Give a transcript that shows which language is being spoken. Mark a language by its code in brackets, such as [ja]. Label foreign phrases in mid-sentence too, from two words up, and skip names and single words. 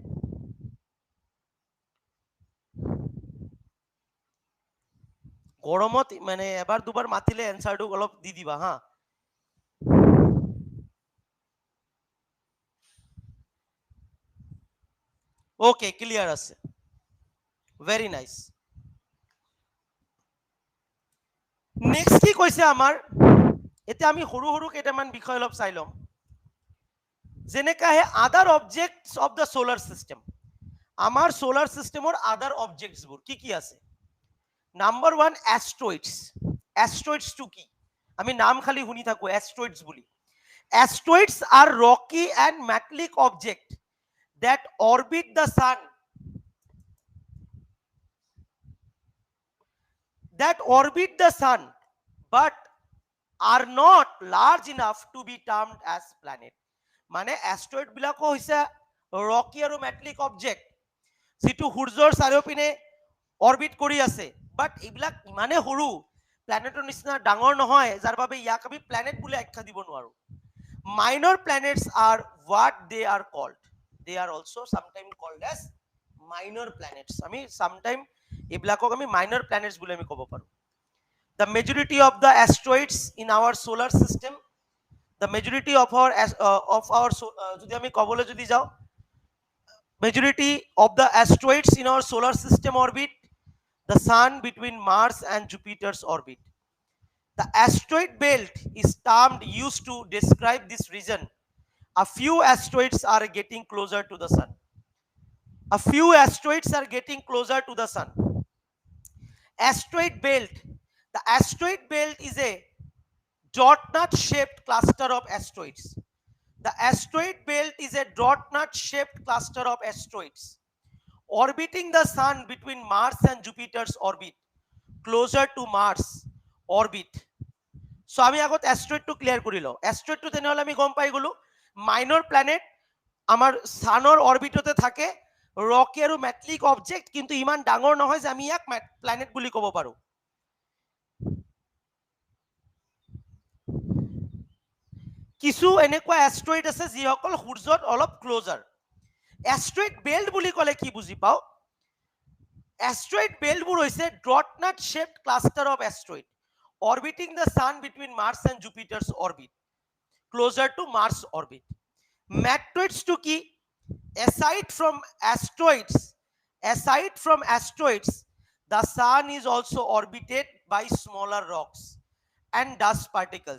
[as] গৰমত মানে এবাৰ দুবাৰ মাতিলে এনসাৰটো অলপ দি দিবা হা। ওকে, ক্লিয়াৰ আছে, [en] very nice. [as] নেক্সট কি কৈছে আমাৰ, এতিয়া আমি সৰু সৰু কেইটামান বিষয় অলপ চাই ল'ম, যেনেকৈ আহে [en] other objects of the solar system. [as] আমাৰ সোলাৰ সিস্টেমৰ আদাৰ অবজেক্টসবোৰ কি কি আছে? [en] number 1 asteroids. [as] অ্যাস্ট্রয়েডসটো কি? আমি নাম খালি শুনি থাকো অ্যাস্ট্রয়েডস বুলি। [en] asteroids are rocky and metallic object that orbit the sun, but are not large enough to be termed as planet. [as] মানে অ্যাস্ট্রয়েড বিলাকো হৈছে ৰকি আৰু মেটালিক অবজেক্ট যিটো সূৰ্যৰ চাৰিওপিনে অৰবিট কৰি আছে, বাট এইবিলাক ইমানে সৰু প্ল্যানেটৰ নিচিনা ডাঙৰ নহয় যাৰ বাবে ইয়াক আমি প্ল্যানেট বুলি আখ্যা দিব নোৱাৰো। [en] minor planets are what they are called, they are also sometimes called as minor planets. [as] আমি সামটাইম এইবিলাকক আমি [en] minor planets [as] বুলি আমি ক'ব পাৰো। [en] The majority of the asteroids in our solar system, the majority of our [as] যদি আমি কবলে যদি যাও, [en] majority of the asteroids in our solar system orbit the sun between Mars and Jupiter's orbit. The asteroid belt is termed used to describe this region. A few asteroids are getting closer to the sun. A few asteroids are getting closer to the sun. Asteroid belt. The asteroid belt is a donut shaped cluster of asteroids. The asteroid belt is a donut shaped cluster of asteroids orbiting the sun between Mars and Jupiter's orbit, closer to Mars orbit. [as] So আমি আগত অ্যাস্ট্রয়েডটো ক্লিয়াৰ কৰি লওঁ। অ্যাস্ট্রয়েডটো তেনেহ'লে আমি গম পাই গ'লো [en] minor planet [as] আমাৰ ছানৰ অৰ্বিটতে থাকে, ৰকি আৰু মেটালিক অবজেক্ট, কিন্তু ইমান ডাঙৰ নহয় যে আমি ইয়াক প্ল্যানেট বুলি ক'ব পাৰো। কিছু এনেকুৱা এষ্ট্ৰইড আছে যিসকল সূৰ্যত অলপ ক্লোজাৰ। [en] asteroid belt [as] বুলি ক'লে কি বুজি পাওঁ? এষ্ট্ৰইড বেল্টবোৰ হৈছে [en] donut shaped cluster of asteroid orbiting the sun between Mars and Jupiter's orbit, closer to Mars orbit. [as] Meteoroids to কি? [en] Aside from asteroids, the sun is also orbited by smaller rocks and dust particles.